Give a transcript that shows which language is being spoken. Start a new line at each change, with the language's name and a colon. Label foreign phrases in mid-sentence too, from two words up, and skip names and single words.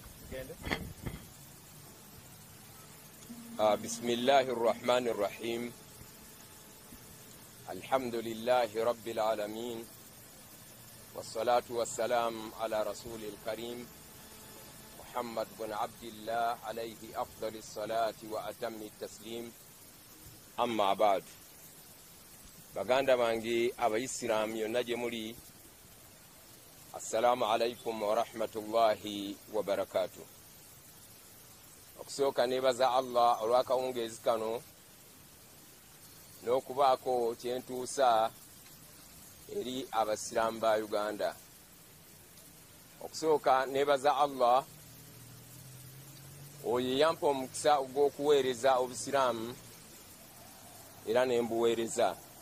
Arabic: بسم الله الرحمن الرحيم الحمد لله رب العالمين والصلاة والسلام على رسول الكريم محمد بن عبد الله عليه أفضل الصلاة وأتم التسليم أما بعد
Ganda: baganda bange abayisiramu yonna gye muli
Arabic: السلام عليكم ورحمة الله وبركاته.
Ganda: Okusooka nebaza Allah olw'akawungeezi kano n'okubaako kyentuusa eri abasiraamu ba Uganda. Okusooka nebaza Allah oyo yampa omukisa ogw'okuweereza obusiraamu era nembuweereza,